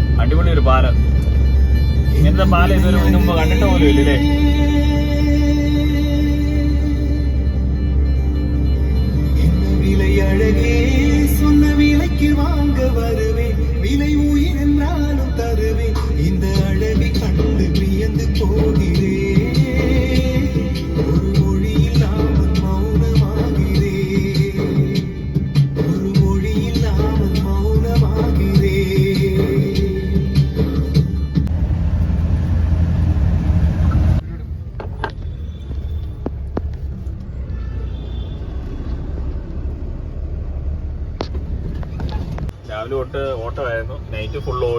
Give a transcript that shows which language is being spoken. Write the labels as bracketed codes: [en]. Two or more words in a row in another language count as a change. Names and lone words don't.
[ml] അടിപൊളി ഒരു പാലം. ഇങ്ങനത്തെ പാലം ഇതൊരു ഇതിനു മുമ്പ് കണ്ടിട്ട് പോലും ഇല്ലേ. [ta] விலையழகே சொன்ன விலைக்கு வாங்க வருவேன், விலை உயிர் என்றாலும் தருவேன், இந்த அழகை கண்டு வியந்து போகிறேன், ஒரு மொழி இல்லாமல் மௌனமாகிறேன், ஒரு மொழி இல்லாமல் மௌனமாகிறேன். [ml] രാവിലെ തൊട്ട് ഓട്ടമായിരുന്നു, [en] night full [ml] ഓടി.